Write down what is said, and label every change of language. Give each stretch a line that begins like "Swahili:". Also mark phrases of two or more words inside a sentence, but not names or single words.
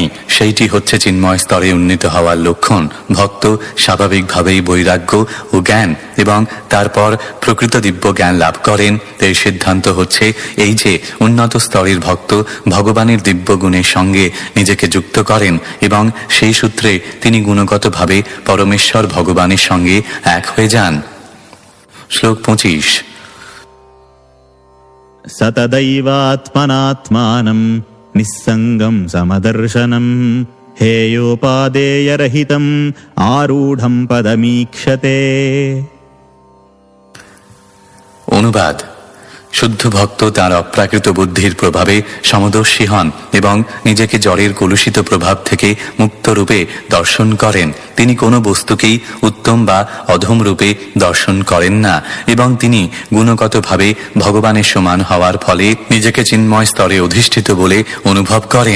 Bangla: সেইটি হচ্ছে চিন্ময় স্তরে উন্নীত হওয়ার লক্ষণ। ভক্ত স্বাভাবিকভাবেই বৈরাগ্য ও জ্ঞান এবং তারপর প্রকৃত দিব্য জ্ঞান লাভ করেন। এর সিদ্ধান্ত হচ্ছে এই যে উন্নত স্তরের ভক্ত ভগবানের দিব্য গুণের সঙ্গে নিজেকে যুক্ত করেন এবং সেই সূত্রে তিনি গুণগতভাবে পরমেশ্বর ভগবানের সঙ্গে এক হয়ে যান। শ্লোক 25।
Sanskrit: सतदैवात्मनात्मानं निस्सङ्गं समदर्शनं हेयोपादेयरहितम् आरूढं पदमीक्षते।
Bangla: অনুবাদ: শুদ্ধ ভক্ত তার অপ্রাকৃত বুদ্ধির প্রভাবে সমদর্শী হন এবং নিজেকে জড়ের কলুষিত প্রভাব থেকে মুক্ত রূপে দর্শন করেন। তিনি কোনো বস্তুকেই উত্তম বা অধম রূপে দর্শন করেন না এবং তিনি গুণগতভাবে ভগবানের সমান হওয়ার ফলে নিজেকে চিন্ময় স্তরে অধিষ্ঠিত বলে অনুভব করেন।